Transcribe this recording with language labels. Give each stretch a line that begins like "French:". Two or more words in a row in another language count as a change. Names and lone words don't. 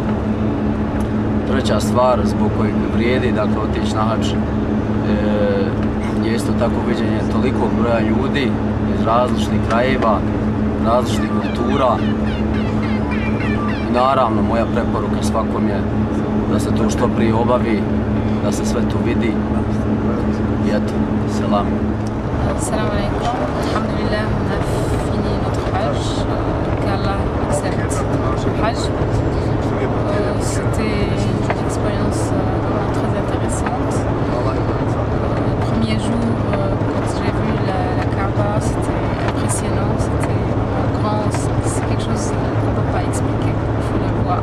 Bosnian: Treća stvar zbog kojeg vrijedi, otići na hadž, je isto tako viđenje tolikog broja ljudi iz različitih krajeva, različitih kultura. I naravno, moja preporuka svakom je da se to što prije obavi, da se sve to vidi. I eto, selam.
Arabic: سلام عليكم. الحمد لله,
French: on a fini notre hajj. Qu'Allah accepte le hajj. C'était une expérience vraiment très intéressante. Le premier jour, quand j'ai vu la Kaaba, c'était impressionnant, c'était grand, c'est quelque chose qu'on ne peut pas expliquer, il faut le voir.